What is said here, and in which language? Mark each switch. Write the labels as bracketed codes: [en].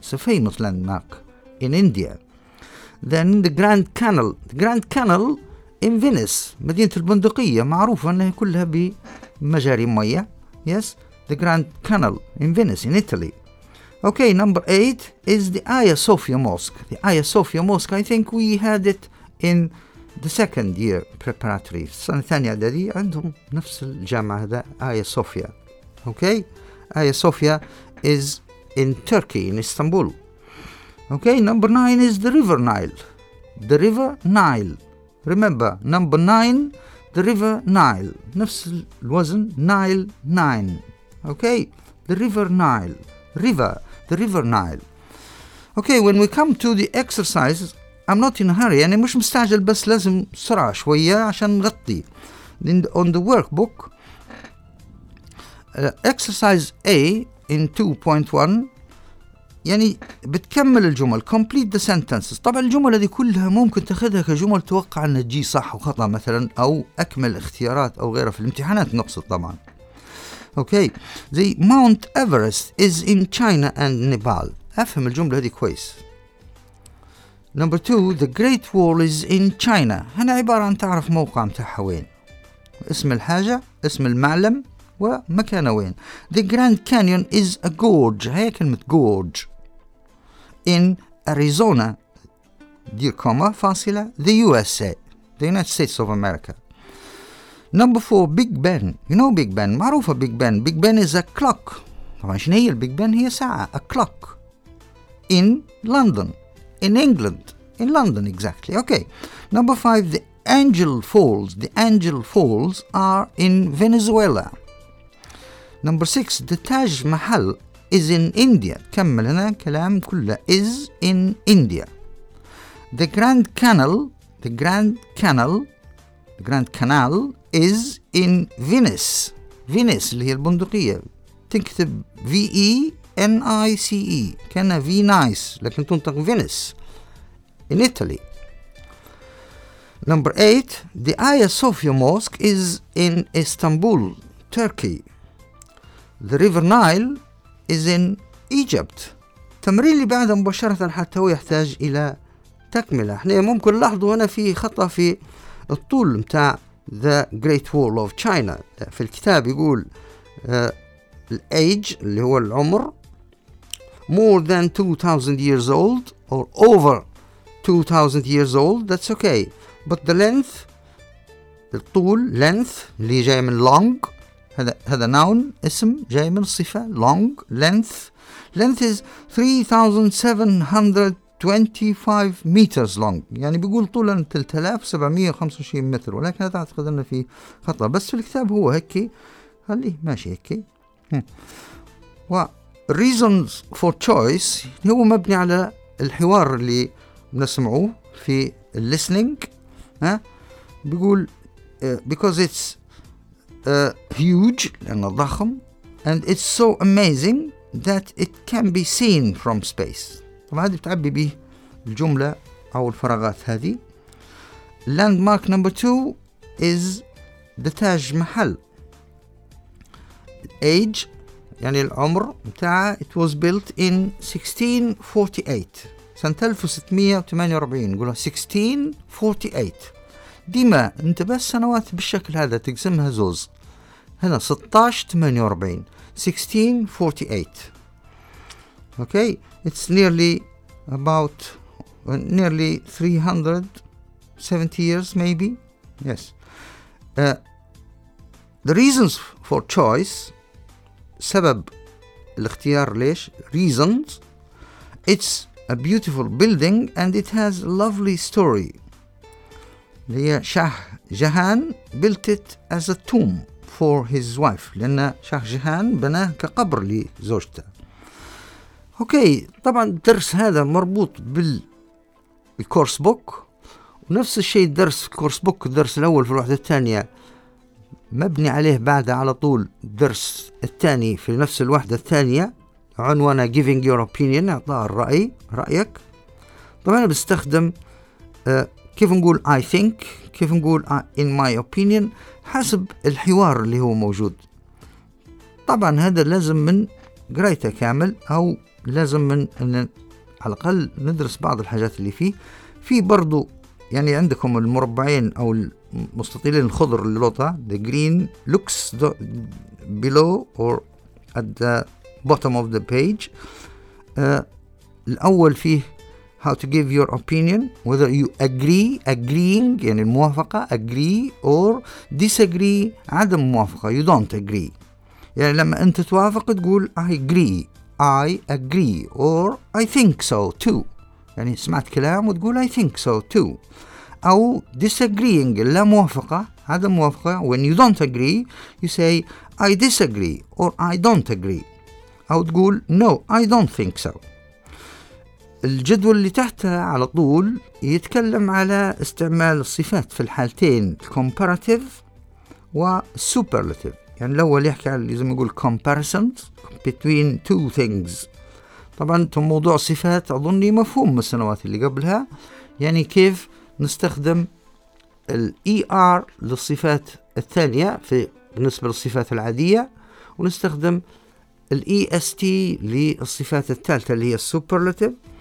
[en] It's a famous landmark in India. Then the Grand Canal. The Grand Canal in Venice. [ar] مدينة البندقية معروفة أنها كلها بمجاري مية. [en] Yes, the Grand Canal in Venice in Italy. Okay, number 8 is the Hagia Sophia Mosque. The Hagia Sophia Mosque, I think we had it in the second year preparatory. [ar] السنة الثانية إعدادية عندهم نفس الجامعة هذا Hagia Sophia. [en] Okay, Hagia Sophia is in Turkey, in Istanbul. Okay, number 9 is the River Nile. The River Nile. Remember, number 9, the River Nile. [ar] نفس الوزن, Nile 9. [en] Okay, the River Nile. The River Nile. Okay, when we come to the exercises, I'm not in a hurry. [ar] يعني مش مستعجل بس لازم سرعة شوية عشان نغطي. [en] On the workbook, exercise A in 2.1, [ar] يعني بتكمل الجمل, [en] complete the sentences. [ar] طبعا الجمل هذه كلها ممكن تاخذها كجمل توقع ان تجي صح وخطا مثلا, او اكمل اختيارات او غيرها في الامتحانات نقصد طبعا. اوكي, زي [en] Mount Everest is in China and Nepal. [ar] افهم الجمله هذه كويس. [en] Number 2, the Great Wall is in China. [ar] هنا عباره عن تعرف موقع متاعها وين, اسم الحاجه, اسم المعلم, ومكانه وين. [en] The Grand Canyon is a gorge. [ar] هي كلمة gorge. [en] In Arizona, [ar] دير كومة فاصلة, [en] the USA, the United States of America. Number 4, Big Ben. You know Big Ben, معروفة Big Ben. Big Ben is a clock. [ar] طبعا شن هي Big Ben, هي ساعة, [en] a clock. In London, in England, in London exactly. Okay. Number 5, the Angel Falls. The Angel Falls are in Venezuela. Number 6, the Taj Mahal is in India. [ar] كمل هنا كلام كله [en] is in India. The Grand Canal is in Venice. [ar] Venice اللي هي البندقية. تكتب V-E-N-I-C-E كان V nice لكن تنطق Venice in Italy. [en] Number 8, the Hagia Sophia Mosque is in Istanbul, Turkey. The River Nile is in Egypt. [ar] التمرين اللي بعده مباشرة حتى هو يحتاج إلى تكملة. احنا ممكن نلاحظوا هنا في خطأ في الطول متاع The Great Wall of China. [en] في الكتاب يقول age [ar] اللي هو العمر [en] more than 2000 years old or over 2000 years old, that's okay. But the length, [ar] الطول length اللي جاي من long, هذا noun اسم جاي من صفة long, length. [en] Length is 3725 meters long. [ar] يعني بيقول طولا 3725 متر, ولكن هذا أعتقد أنه في خطأ, بس في الكتاب هو هكي خليه ماشي هكي. و reasons for choice هو مبني على الحوار اللي بنسمعوه في listening. [en] بيقول because it's huge [ar] لأن ضخم, [en] and it's so amazing that it can be seen from space. [ar] طبعا هذه بتعبي به الجملة أو الفراغات هذه. [en] Landmark number 2 is the Taj Mahal. Age [ar] يعني العمر بتاع, [en] it was built in 1648, [ar] سنة 1648, قولها 1648. ديما انت بس سنوات بالشكل هذا تقسمها زوز, هنا 1648 1648. [en] Okay, it's nearly about nearly 370 years maybe. Yes, the reasons for choice, [ar] سبب الاختيار ليش, [en] reasons, it's a beautiful building and it has a lovely story. [ar] هي شاه جهان [en] built it as a tomb for his wife, [ar] لأن شاه جهان بناه كقبر لزوجته. أوكي, طبعا الدرس هذا مربوط بالكورس بوك, ونفس الشيء الدرس كورس بوك الدرس الأول في الوحدة الثانية مبني عليه بعد على طول الدرس الثاني في نفس الوحدة الثانية عنوانه [en] giving your opinion, [ar] اعطاء الرأي رأيك. طبعا أنا بستخدم كيف نقول I think, كيف نقول [en] in my opinion, [ar] حسب الحوار اللي هو موجود. طبعا هذا لازم من قرايته كامل, أو لازم من أن على الأقل ندرس بعض الحاجات اللي فيه. في برضو يعني عندكم المربعين أو مستطيلين الخضر اللي لطع, [en] the green looks below or at the bottom of the page. الأول فيه how to give your opinion, whether you agreeing [ar] يعني الموافقة, [en] agree or disagree [ar] عدم موافقة, [en] you don't agree. [ar] يعني لما أنت توافق تقول [en] I agree or I think so too, [ar] يعني سمعت كلام وتقول [en] I think so too. أو disagreeing [ar] لا موافقة, عدم موافقة, [en] when you don't agree you say I disagree or I don't agree, [ar] أو تقول [en] no I don't think so. [ar] الجدول اللي تحته على طول يتكلم على استعمال الصفات في الحالتين, comparative و superlative. يعني الأول يحكي على اللي زي ما يقول [en] comparisons between two things. [ar] طبعا تم موضوع صفات أظني مفهوم من السنوات اللي قبلها, يعني كيف نستخدم الـ ER للصفات الثانية في بالنسبة للصفات العادية, ونستخدم الـ EST للصفات الثالثة اللي هي السوبرلاتيف.